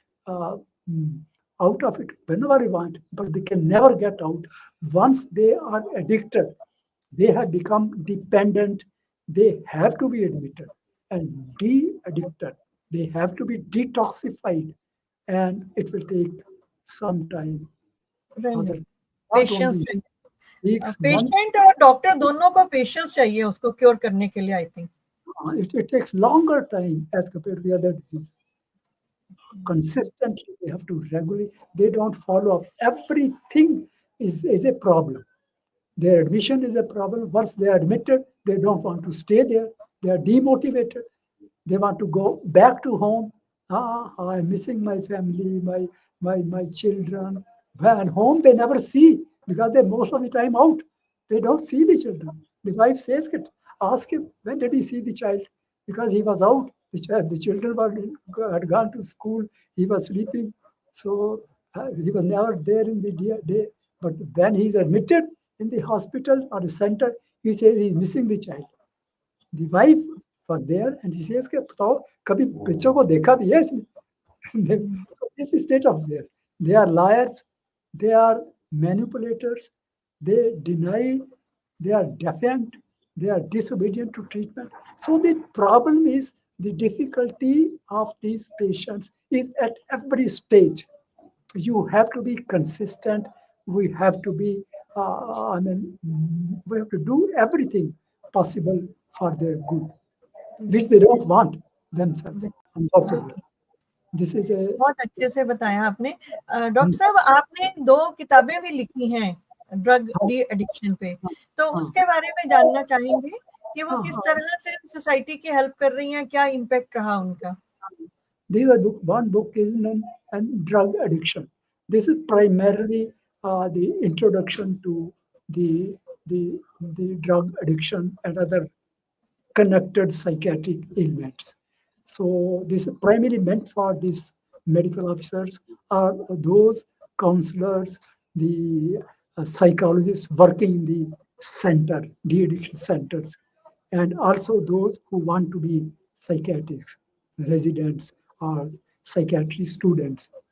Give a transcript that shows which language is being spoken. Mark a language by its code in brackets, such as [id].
[en] Uh, out of it whenever they want, but they can never get out. Once they are addicted, they have become dependent. They have to be admitted and de-addicted. They have to be detoxified, and it will take some time. Really? Other, not patience only [hi] चाहिए. [en] weeks, months. [hi] Patient और doctor दोनों को patience चाहिए उसको cure करने के लिए. [en] I think It takes longer time as compared to the other disease. Consistently, they have to regularly. They don't follow up. Everything is a problem. Their admission is a problem. Once they are admitted, they don't want to stay there. They are demotivated. They want to go back to home. I'm missing my family, my children. And home they never see because they're most of the time out. They don't see the children. The wife says, ask him, when did he see the child? Because he was out. The children had gone to school. He was sleeping. So he was never there in the day. But when he's admitted in the hospital or the center, he says he's missing the child. The wife was there and he says, [hi] बताओ कभी बच्चों को देखा भी है इसने? [en] So this is state of there. They are liars. They are manipulators. They deny. They are defiant. They are disobedient to treatment. So the problem is the difficulty of these patients is at every stage. You have to be consistent. We have to be, we have to do everything possible for their good, which they don't want themselves, unfortunately. This is a [hi] बहुत अच्छे से बताया आपने. Doctor साहब, आपने 2 किताबें भी लिखी हैं ड्रग डी एडिक्शन पे, तो उसके बारे में जानना चाहेंगे कि वो किस तरह से सोसाइटी की हेल्प कर रही हैं, क्या इम्पैक्ट रहा उनका? [en] These are books. One book is named and drug addiction. This is primarily the introduction to the, the drug addiction and other connected psychiatric ailments. So this is primarily meant for these medical officers or those counselors, the psychologists working in the center, de-addiction centers, and also those who want to be psychiatrists, residents, or psychiatry students.